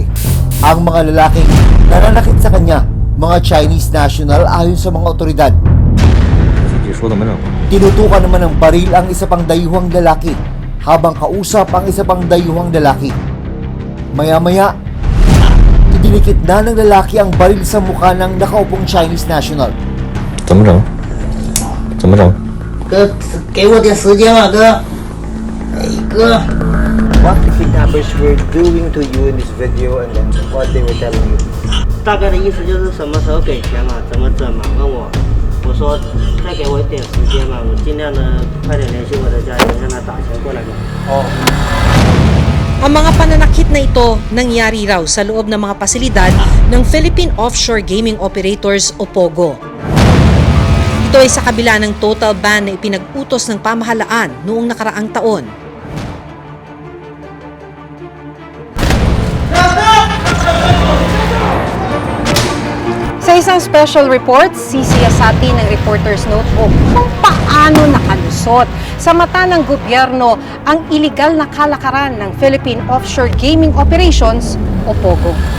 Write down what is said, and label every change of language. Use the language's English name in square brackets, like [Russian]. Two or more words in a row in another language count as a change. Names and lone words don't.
[Filipino] Ang mga lalaking nananakit sa kanya, mga [English] Chinese national [Filipino] ayon sa mga otoridad. Tinutukan naman ng baril ang isa pang dayuhang lalaki habang kausap ang isa pang dayuhang lalaki. Maya-maya, idinikit na ng lalaki ang baril sa mukha ng nakaupong [English] Chinese national. [Chinese] 怎么整？怎么整？哥，给我点时间吧，哥。哎，哥。 [English] What the kidnappers were doing to you in this video and then what they were telling you? [Chinese] 大概的意思就是什么时候给钱嘛，怎么整嘛？问我，我说再给我一点时间嘛，我尽量的快点联系我的家人，让他打钱过来嘛。哦。 [Filipino] Ang mga pananakit na ito nangyari raw sa loob ng mga pasilidad ng Philippine Offshore Gaming Operators o POGO. Ito ay sa kabila ng [English] total ban [Filipino] na ipinag-utos ng pamahalaan noong nakaraang taon. Sa isang [English] special report, [Filipino] sisiyasati ng Reporter's Notebook kung paano nakalusot sa mata ng gobyerno ang iligal na kalakaran ng Philippine Offshore Gaming Operations o POGO.